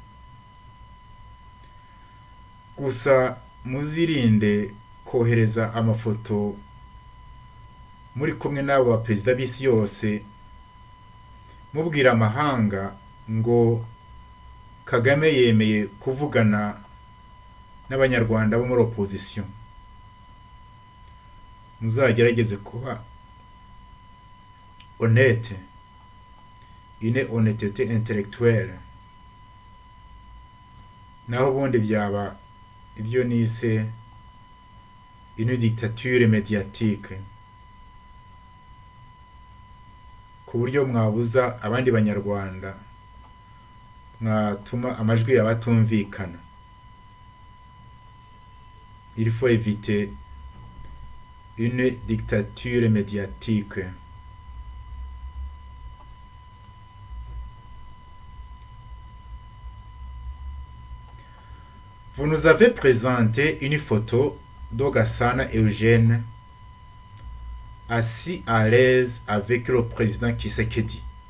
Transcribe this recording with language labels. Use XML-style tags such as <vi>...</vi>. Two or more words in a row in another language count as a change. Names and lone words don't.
<rw>Gusa muzirinde kohereza amafoto muri kumwe n'abo baperezida b'isi yose mubwira amahanga ngo Kagame yemeye kuvugana n'abanyarwanda bo muri opposition. Muzagerageze kuba</rw> <fr>honnête, une honnêteté intellectuelle,</fr> <rw>naho ubundi byaba ibyo nise</rw> <fr>une dictature médiatique,</fr> <rw>ku buryo mwabuza abandi banyarwanda, mwatuma amajwi yabatumvikana.</rw> <fr>Il faut éviter une dictature médiatique. Vous nous avez présenté une photo d'Ogasana Eugène assis à l'aise avec le président Tshisekedi.</fr>